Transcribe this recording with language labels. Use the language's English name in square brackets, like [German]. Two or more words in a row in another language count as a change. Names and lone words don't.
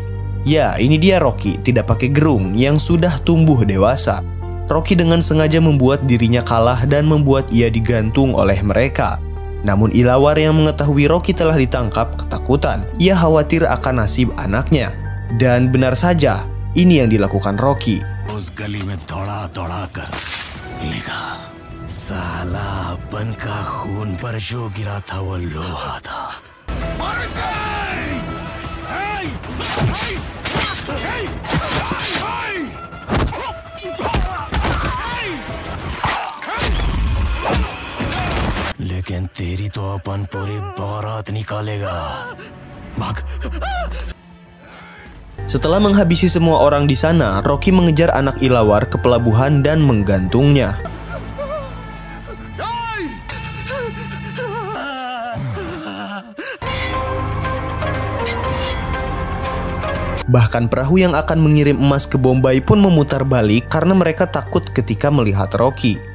[Indonesian] Ya, ini dia Rocky, tidak pakai gerung, yang sudah tumbuh dewasa. Rocky dengan sengaja membuat dirinya kalah dan membuat ia digantung oleh mereka. Namun Ilawar yang mengetahui Rocky telah ditangkap ketakutan. Ia khawatir akan nasib anaknya. Dan benar saja, ini yang dilakukan Rocky. [Hindi] उस गली में दौड़ा कर देखा साला अपन का खून पर जो गिरा था वो लोहा था। लेकिन तेरी तो अपन पूरी बारात निकालेगा। भाग। [Indonesian] Setelah menghabisi semua orang di sana, Rocky mengejar anak Ilawar ke pelabuhan dan menggantungnya. Bahkan perahu yang akan mengirim emas ke Bombay pun memutar balik karena mereka takut ketika melihat Rocky.